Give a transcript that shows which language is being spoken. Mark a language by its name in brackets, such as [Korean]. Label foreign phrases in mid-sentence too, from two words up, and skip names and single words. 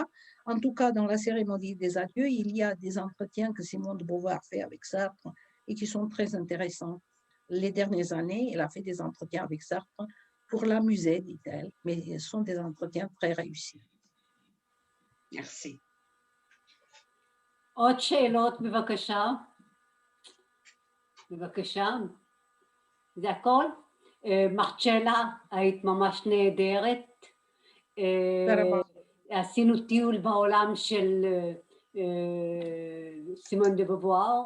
[French] En tout cas, dans la cérémonie des adieux, il y a des entretiens que Simone de Beauvoir fait avec Sartre et qui sont très intéressants. Les dernières années, elle a fait des entretiens avec Sartre pour l'amuser, dit-elle, mais ce sont des entretiens très réussis. Merci. [Hebrew] עוד שאלות, בבקשה. בבקשה. זה הכל? מרצ'לה, היית ממש נהדרת. עשינו טיול בעולם של סימון דה בובואר.